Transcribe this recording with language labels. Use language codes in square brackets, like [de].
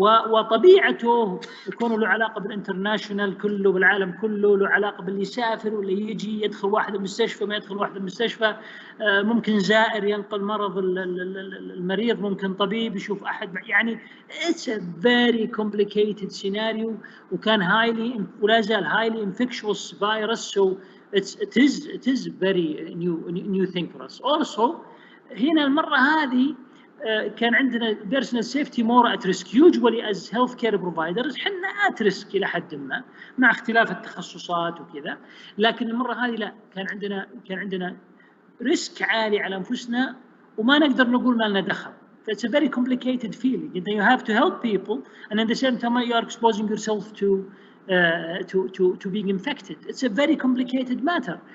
[ar] وطبيعته يكون له علاقة بالانترناشونال كله، بالعالم كله، له علاقة باللي يسافر واللي يجي، يدخل واحد المستشفى ما يدخل واحد المستشفى، ممكن زائر ينقل مرض المريض، ممكن طبيب يشوف أحد. يعني [en] it's a very complicated scenario [ar] وكان ولا زال [en] highly infectious virus. So it is very new thing for us. Also [ar] هنا المرة هذه كان عندنا [en] personal safety more at risk. Usually as healthcare providers [ar] حنا at risk إلى حد ما مع اختلاف التخصصات وكذا، لكن المرة هذه لا، كان عندنا risk عالي على أنفسنا وما نقدر نقول ما لنا دخل. [en] It's a very complicated feeling. You have to help people and at the same time you are exposing yourself to being infected. It's a very complicated matter.